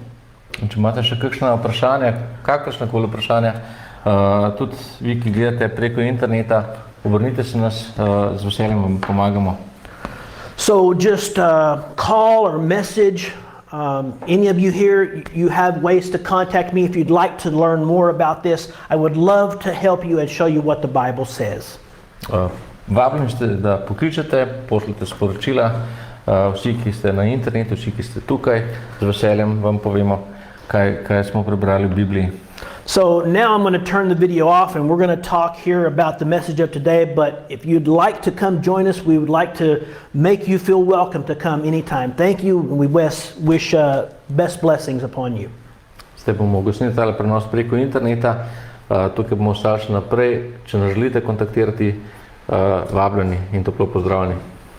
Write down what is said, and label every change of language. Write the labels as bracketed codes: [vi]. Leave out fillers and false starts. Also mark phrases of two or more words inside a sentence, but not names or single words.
[sl] In če imate še kakšna vprašanja, kakršnakoli vprašanja, tudi vi, ki gledate preko interneta, obrnite se nas, z veseljem vam pomagamo. [en] So just call or message. Any of you here, you have ways to contact me if you'd like to learn more about this. I would love to help you and show you what the Bible says. [sl] Vabim ste, da pokličete, pošljete sporočila, vsi, ki ste na internetu, vsi, ki ste tukaj, z veseljem vam povemo, kaj smo prebrali v Bibliji. [en] So now I'm going to turn the video off and we're going to talk here about the message of today, but if you'd like to come join us, we would like to make you feel welcome to come anytime. Thank you, and we wish best blessings upon you. [sl] Zdaj bomo ugasnili tale prenos preko interneta, tukaj bomo ostali še naprej. Če nas želite kontaktirati, vabljeni in toplo pozdravljeni.